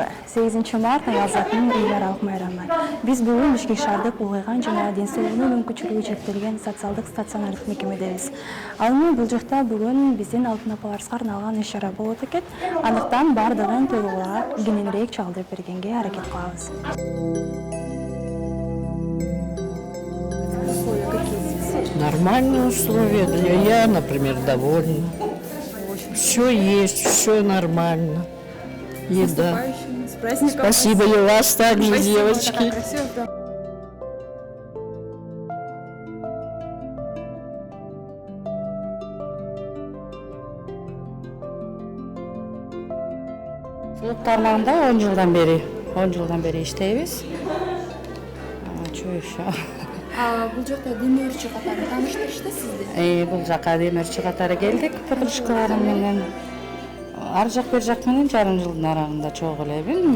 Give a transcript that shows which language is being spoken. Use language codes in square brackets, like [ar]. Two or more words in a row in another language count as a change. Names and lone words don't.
[ky] 8 март Азаттын эл аралык майрамы. Биз бүгүн Бишкек шаардык улгайган жана ден соолугунун мүмкүнчүлүгү чектелген социалдык стационардык мекемедебиз. Ал эми бул жакта бүгүн биздин алтын апаларыбызга арналган иш-чара болот экен. Андыктан бардыгын толугураак кененирээк чагылдырып бергенге аракет кылабыз. [ru] Нормальные условия. Я, например, довольна. Все есть, все нормально. Еда. С праздником. Спасибо и вас также, девочки. [ky] Клуб тармагында 10 жылдан бери иштейбиз. [ru] Чё еще? [ky] Бул жакта демөөрчү катары тааныштырышты сизди? Бул жака демөөрчү катары келдик подружкаларым менен. Ар жак бер жак менен жарым жылдын аралыгында чогуу элебин.